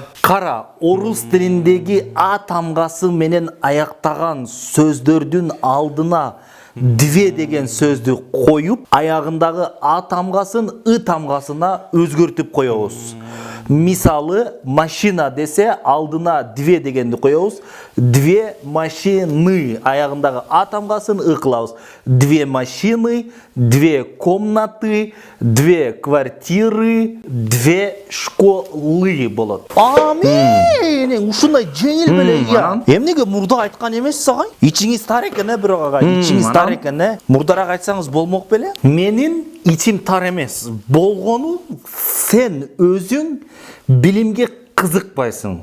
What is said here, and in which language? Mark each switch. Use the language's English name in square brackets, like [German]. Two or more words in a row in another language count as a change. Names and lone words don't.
[Kyrgyz] Кара, орус тилиндеги а тамгасы менен аяктаган сөздөрдүн алдына две деген сөздү коюп, аягындагы а тамгасын ы тамгасына өзгөртүп коебуз. Мисалы, машина десе алдына две дегенди коебуз. [Russian] Две машины, [Kyrgyz] аягындагы а тамгасын ы кылабыз. [Russian] Две машины, две комнаты, две квартиры, две школы болот. [Kyrgyz] Мен ушундай жеңил беле я. Эмнеге мурда айткан эмессиз агай? Ичиңиз тар экен, бирок агай. Ичиңиз тар экен, Мурдараак айтсаңыз болмок беле? Менин ичим тар эмес. Болгону сен өзүң билимге кызыкпайсың.